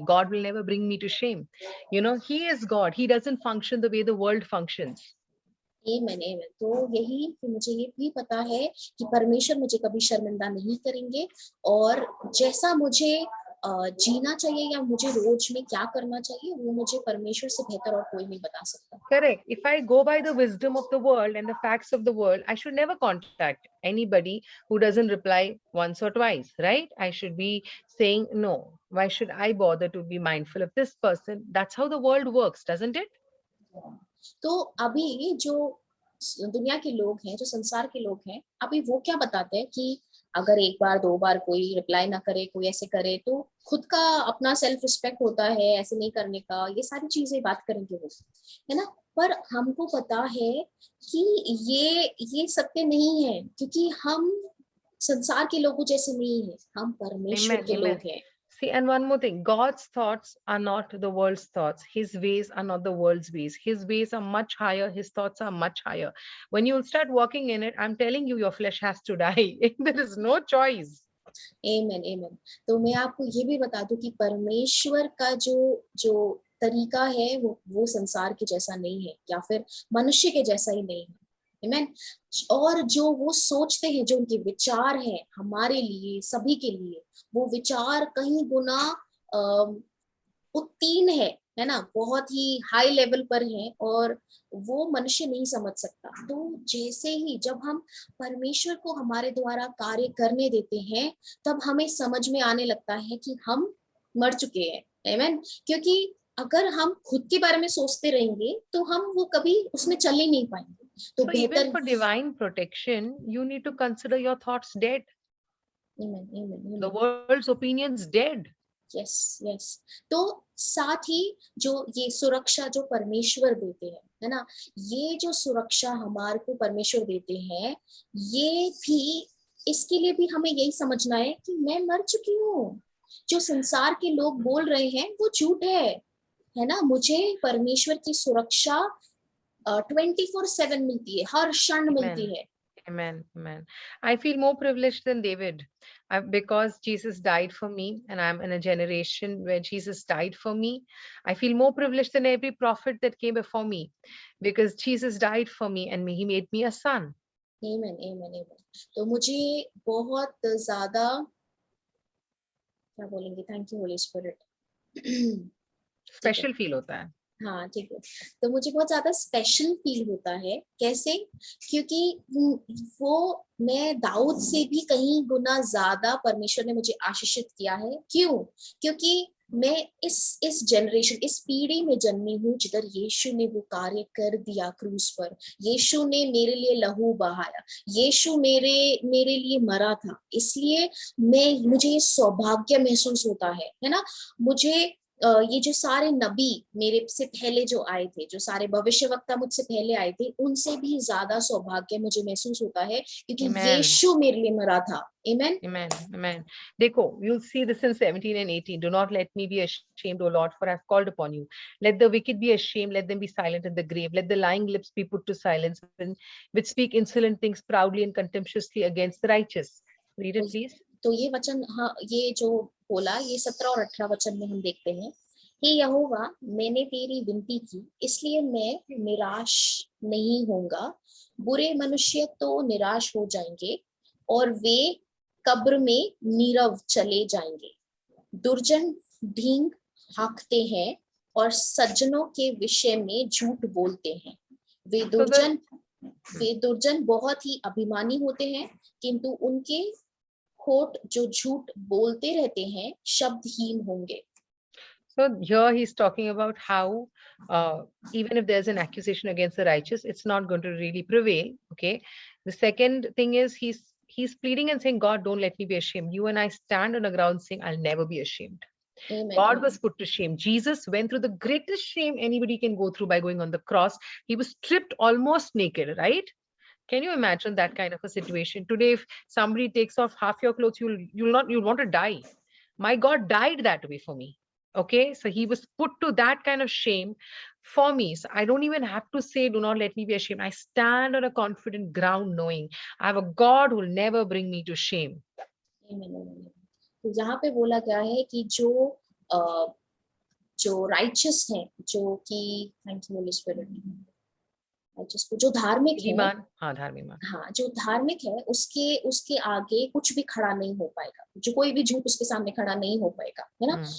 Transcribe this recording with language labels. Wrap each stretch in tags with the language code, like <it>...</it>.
<en>God will never bring me to shame, you know, he is God, he doesn't function the way the world functions.</en> <hi>आमेन। तो यही कि मुझे ये भी पता है कि परमेश्वर मुझे कभी शर्मिंदा नहीं करेंगे, और जैसा मुझे जीना चाहिए या मुझे रोज में क्या करना चाहिए, वो मुझे परमेश्वर से बेहतर और कोई नहीं बता सकता।</hi> <en>Correct. If I go by the wisdom of the world and the facts of the world, I should never contact anybody who doesn't reply once or twice, right? I should be saying, no, why should I bother to be mindful of this person? That's how the world works, doesn't it?</en> <hi>तो अभी जो दुनिया के लोग हैं, जो संसार के लोग हैं, अभी वो क्या बताते हैं कि अगर एक बार दो बार कोई रिप्लाई ना करे, कोई ऐसे करे, तो खुद का अपना सेल्फ रिस्पेक्ट होता है ऐसे नहीं करने का, ये सारी चीजें बात करेंगे वो, है ना। पर हमको पता है कि ये सत्य नहीं है, क्योंकि हम संसार के लोगों जैसे नहीं है, हम परमेश्वर</hi> <en>Amen.</en> <hi>के</hi> <en>Amen.</en> <hi>लोग हैं।</hi> <en>See, and one more thing, God's thoughts are not the world's thoughts. His ways are not the world's ways. His ways are much higher. His thoughts are much higher. When you start walking in it, I'm telling you, your flesh has to die. There is no choice.</en> <hi>आमेन आमेन। तो मैं आपको ये भी बता दूं कि परमेश्वर का जो जो तरीका है वो संसार के जैसा नहीं है, या फिर मनुष्य के जैसा ही नहीं है। आमेन। और जो वो सोचते हैं, जो उनके विचार हैं हमारे लिए, सभी के लिए, वो विचार कहीं गुना उत्तीर्ण है ना, बहुत ही हाई लेवल पर है, और वो मनुष्य नहीं समझ सकता। तो जैसे ही जब हम परमेश्वर को हमारे द्वारा कार्य करने देते हैं, तब हमें समझ में आने लगता है कि हम मर चुके हैं। आमेन। क्योंकि अगर हम खुद के बारे में सोचते रहेंगे, तो हम वो कभी उसमें चल ही नहीं पाएंगे। तो</hi> <en>So even</en> <hi>बेहतर,</hi> <en>for divine protection, you need to consider your thoughts dead.</en> <hi>Amen amen.</hi> <en>The world's opinions dead. Yes yes.</en> <hi>तो साथ ही जो ये सुरक्षा जो परमेश्वर देते हैं, है ना, ये जो सुरक्षा हमारे को परमेश्वर देते हैं, ये भी, इसके लिए भी हमें यही समझना है कि मैं मर चुकी हूँ। जो संसार के लोग बोल रहे हैं वो झूठ है ना। मुझे परमेश्वर की सुरक्षा 24/7 मिलती है, हर क्षण मिलती है।</hi> <en>Amen. Amen. I feel more privileged than David because Jesus died for me, and I'm in a generation where Jesus died for me. I feel more privileged than every prophet that came before me because Jesus died for me and he made me a son.</en> <hi>आमेन आमेन आमेन। तो मुझे बहुत ज्यादा, क्या बोलेंगे,</hi> <en>Thank you holy spirit.</en> <hi>Special feel होता है। हाँ ठीक है। तो मुझे बहुत ज्यादा स्पेशल फील होता है। कैसे? क्योंकि वो, मैं दाऊद से भी कहीं गुना ज्यादा परमेश्वर ने मुझे आशीषित किया है। क्यों? क्योंकि मैं इस जनरेशन, इस पीढ़ी में जन्मी हूँ जिधर यीशु ने वो कार्य कर दिया क्रूस पर। यीशु ने मेरे लिए लहू बहाया, यीशु मेरे लिए मरा था, इसलिए मुझे ये सौभाग्य महसूस होता है ना। मुझे ये जो सारे नबी मेरे से पहले जो आए थे, जो सारे भविष्यवक्ता मुझसे पहले आए थे, उनसे भी ज्यादा सौभाग्य मुझे महसूस होता है, क्योंकि यीशु मेरे लिए मरा था।</hi> <en>Amen. Amen. Amen.</en> <hi>Dekho,</hi> <en>you'll see this in 17 and 18. Do not let me be ashamed, O Lord, for I've called upon you. Let the wicked be ashamed. Let them be silent in the grave. Let the lying lips be put to silence, which speak insolent things proudly and contemptuously against the righteous. Read it, please.</en> <hi>तो ये वचन, हाँ, ये जो बोला, ये 17 और 18 वचन में हम देखते हैं, हे यहोवा, मैंने तेरी विनती की, इसलिए मैं निराश नहीं होऊंगा। बुरे मनुष्य तो निराश हो जाएंगे और वे कब्र में नीरव चले जाएंगे। दुर्जन ढींग हाँकते हैं और सज्जनों के विषय में झूठ बोलते हैं। वे</hi> <en>So the</en> <hi>दुर्जन बहुत ही अभिमानी होते हैं, किंतु उनके होठ जो झूठ बोलते रहते हैं शब्दहीन होंगे।</hi> <en>So here he's talking about how even if there's an accusation against the righteous, it's not going to really prevail. Okay. The second thing is he's pleading and saying, God, don't let me be ashamed. You and I stand on the ground saying, I'll never be ashamed. Amen. God was put to shame. Jesus went through the greatest shame anybody can go through by going on the cross. He was stripped almost naked, right? Can you imagine that kind of a situation? Today, if somebody takes off half your clothes, you'll want to die. My God died that way for me. Okay, so he was put to that kind of shame for me. So I don't even have to say, do not let me be ashamed. I stand on a confident ground knowing I have a God who will never bring me to shame. Amen.</en> <hi>तो यहाँ पे बोला गया है कि जो righteous है, जो कि,</hi> <en>thank you holy spirit,</en> <hi>जो धार्मिक है, हाँ, जो धार्मिक है, उसके आगे कुछ भी खड़ा नहीं हो पाएगा, जो कोई भी झूठ उसके सामने खड़ा नहीं हो पाएगा, है ना।</hi>